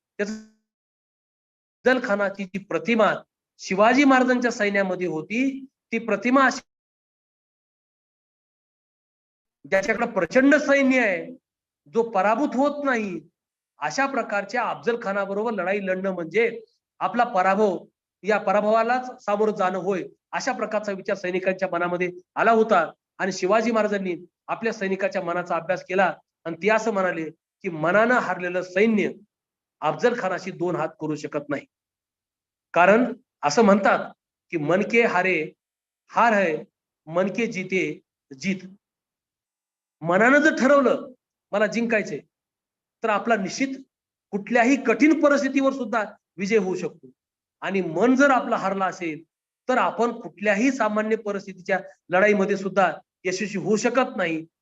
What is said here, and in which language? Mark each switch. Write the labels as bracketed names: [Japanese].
[Marathi] अफजल खानाची जी प्रतिमा शिवाजी महाराजांच्या सैन्यामध्ये होती ती प्रतिमा ज्याच्याकडे प्रचंड सैन्य आहे, जो पराभूत होत नाही, अशा प्रकारच्या अफजल खानाबरोबर लढाई लढणं म्हणजे आपला पराभव, या पराभवालाच सामोरं जाणं होय अशा प्रकारचा विचार सैनिकांच्या मनामध्ये आला होता. आणि शिवाजी महाराजांनी आपल्या सैनिकाच्या मनाचा अभ्यास केला आणि ते असं म्हणाले की मनानं हारलेलं सैन्य अफजल खानाशी दोन हात करू शकत नाही. कारण असं म्हणतात की [Hindi] मन के हारे हार है, मन के जीते जीत. [Marathi] मनानं जर ठरवलं मला जिंकायचंय तर आपला निश्चित कुठल्याही कठीण परिस्थितीवर सुद्धा विजय होऊ शकतो. आणि मन जर आपला हारला असेल तर आपण कुठल्याही सामान्य परिस्थितीच्या लढाईमध्ये सुद्धा यशस्वी होऊ शकत नाही.